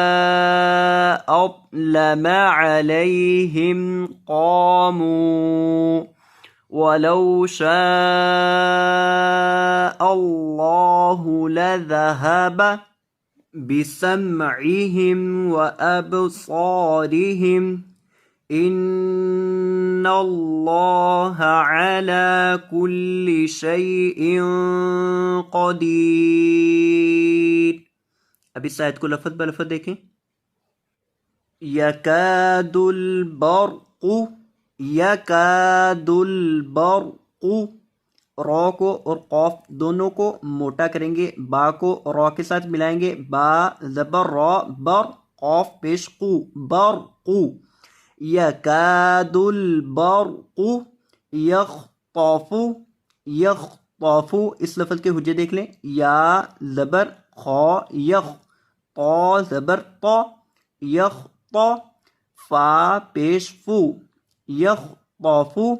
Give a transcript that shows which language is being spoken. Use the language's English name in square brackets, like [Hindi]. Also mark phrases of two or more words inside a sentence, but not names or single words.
[Arabic] أظلم عليهم قاموا وَلَوْ شَاءَ اللَّهُ لَذَهَبَ بِسَمْعِهِمْ وَأَبْصَارِهِمْ إِنَّ اللَّهَ عَلَى كُلِّ شَيْءٍ قَدِيرٌ. [Urdu] اب اس آیت کو لفظ بلفظ دیکھیں. [Arabic] یکاد البرق، یکاد البرق، [Urdu] را کو اور قاف دونوں کو موٹا کریں گے، با کو را کے ساتھ ملائیں گے، با زبر را، بر قاف پیش قو، برق. [Arabic] یکاد البرق یخطف، [Urdu] یخطف اس لفظ کے حجے دیکھ لیں. یا زبر خا یخ، طا زبر طا یخط، فا پیش فو یخطف.